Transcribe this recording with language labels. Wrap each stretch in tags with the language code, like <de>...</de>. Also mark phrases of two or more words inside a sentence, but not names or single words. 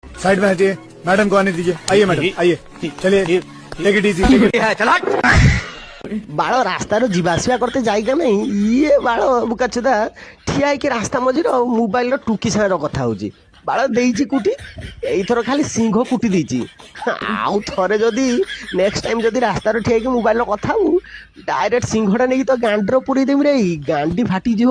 <hi>साइड में हटिए, मैडम को आने दीजिए। आइए मैडम, आइए, चलिए,</hi> <en>take it easy.</en> <or>बाଳ ରାସ୍ତାରୁ ଯିବା ଆସିବା କରତେ ଯାଇକା ନାହିଁ ଇଏ ବାଳ ବୁକାଚୁଦା ଠିଆ ହେଇକି ରାସ୍ତା ମଝିରେ ମୋବାଇଲର ଟୁକି ସାଙ୍ଗରେ କଥା ହଉଛି। ବାଳ ଦେଇଛି କୁଟି, ଏଇଥର ଖାଲି ସିଂହ କୁଟି ଦେଇଛି। ଆଉ ଥରେ ଯଦି</or> <en>next time</en> <or>ଯଦି ରାସ୍ତାରୁ ଠିଆ ହେଇକି ମୋବାଇଲର କଥା ହବୁ ଡାଇରେକ୍ଟ ସିଂହଟା ନେଇକି ତ ଗାଣ୍ଡିର ପୁରେଇ ଦେବି ରେ, ଗାଣ୍ଡି ଫାଟିଯିବ।</or>